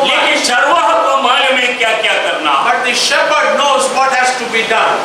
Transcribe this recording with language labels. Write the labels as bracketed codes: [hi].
[hi] लेकिन [en] much. [hi] चरवाह को मालूम है क्या क्या करना। [en] But the shepherd knows what has to be done.